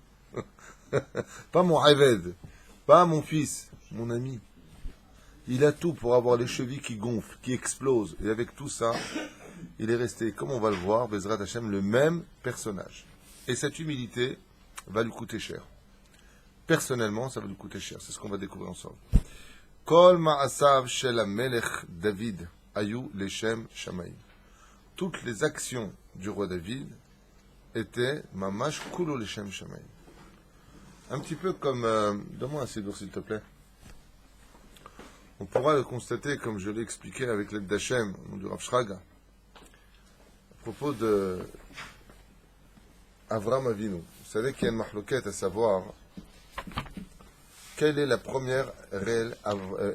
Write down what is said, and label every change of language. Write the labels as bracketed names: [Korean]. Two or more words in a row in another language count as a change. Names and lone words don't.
[French] Pas mon Aved, pas mon fils, mon ami. Il a tout pour avoir les chevilles qui gonflent, qui explosent. Et avec tout ça, il est resté, comme on va le voir, [Hebrew] בעזרת השם, [French] le même personnage. Et cette humilité va lui coûter cher. Personnellement, ça va lui coûter cher. C'est ce qu'on va découvrir ensemble. [Hebrew] כל מעשיו של המלך דוד היו לשם שמים. [French] Toutes les actions du roi David étaient [Hebrew] ממש כולו לשם שמים. [French] Un petit peu comme... donne-moi un sidour, s'il te plaît. On pourra le constater, comme je l'ai expliqué avec l'aide d'Hachem, du Rav Shraga, à propos de Avram Avinu. Vous savez qu'il y a une mahloquette à savoir quelle est la première réelle épreuve d'Avram Avinu.